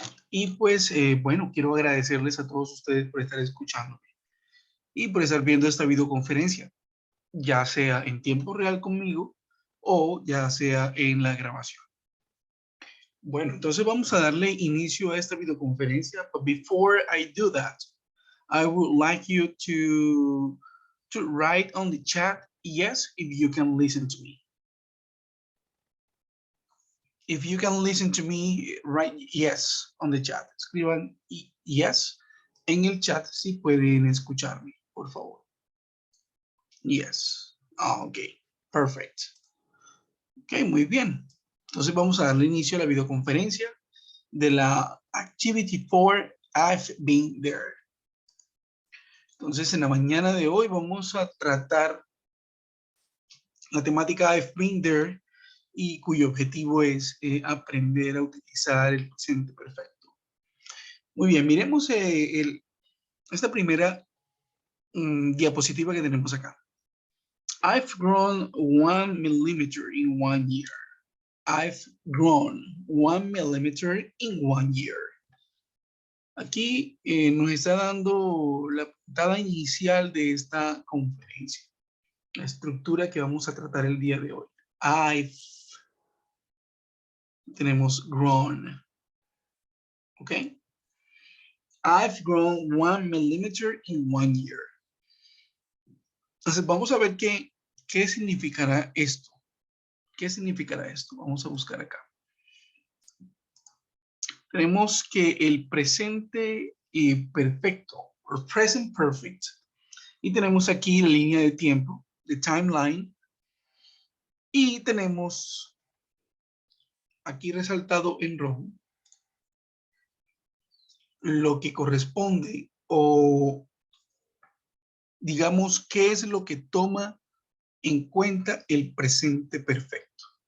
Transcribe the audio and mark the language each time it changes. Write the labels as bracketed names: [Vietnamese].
[Spanish] Y pues, bueno, quiero agradecerles a todos ustedes por estar escuchándome y por estar viendo esta videoconferencia, ya sea en tiempo real conmigo o ya sea en la grabación. Bueno, entonces vamos a darle inicio a esta videoconferencia. [English] But before I do that, I would like you to write on the chat, yes, if you can listen to me. If you can listen to me, write yes on the chat. [Spanish] Escriban yes en el chat si pueden escucharme, por favor. [English] Yes. Ok, perfect. Ok, [Spanish] muy bien. Entonces vamos a darle inicio a la videoconferencia de la Activity 4, I've been there. Entonces en la mañana de hoy vamos a tratar la temática I've been there y cuyo objetivo es aprender a utilizar el presente perfecto. Muy bien, miremos esta primera diapositiva que tenemos acá. [English] I've grown 1 millimeter in 1 year. I've grown 1 millimeter in 1 year. [Spanish] Aquí nos está dando la puntada inicial de esta conferencia, la estructura que vamos a tratar el día de hoy. Tenemos grown, ¿ok? [English] I've grown 1 millimeter in 1 year. [Spanish] Entonces vamos a ver qué significará esto. ¿Qué significará esto? Vamos a buscar acá. Tenemos que el presente perfecto, o present perfect, y tenemos aquí la línea de tiempo, the timeline, y tenemos aquí resaltado en rojo lo que corresponde o digamos qué es lo que toma en cuenta el presente perfecto.